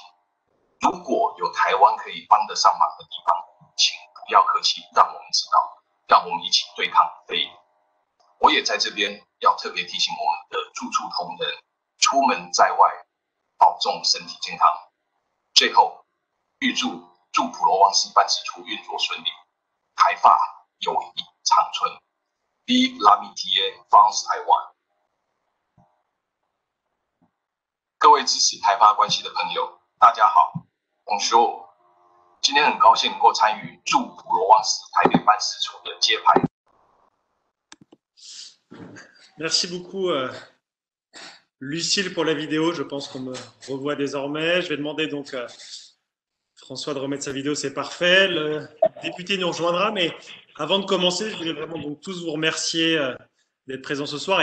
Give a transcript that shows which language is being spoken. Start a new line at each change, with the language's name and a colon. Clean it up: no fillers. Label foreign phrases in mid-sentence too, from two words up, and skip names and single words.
Chinese: 如果有台湾可以帮得上忙的地方，请不要客气，让我们知道，让我们一起对抗肺炎。我也在这边要特别提醒我们的驻处同仁，出门在外保重身体健康。最后，预祝驻普罗旺斯办事处运作顺利，台法友谊长存。
French: Vive l'amitié France Taiwan！
Chinese: 各位支持台法关系的朋友，大家好 ，Bonjour！今天很高兴能够参与驻普罗旺斯台北办事处的揭牌。
French: Merci beaucoup, Lucille, pour la vidéo. Je pense qu'on me revoit désormais. Je vais demander donc à François de remettre sa vidéo, c'est parfait. Le député nous rejoindra, mais avant de commencer, je voulais vraiment donc tous vous remercier d'être présents ce soir.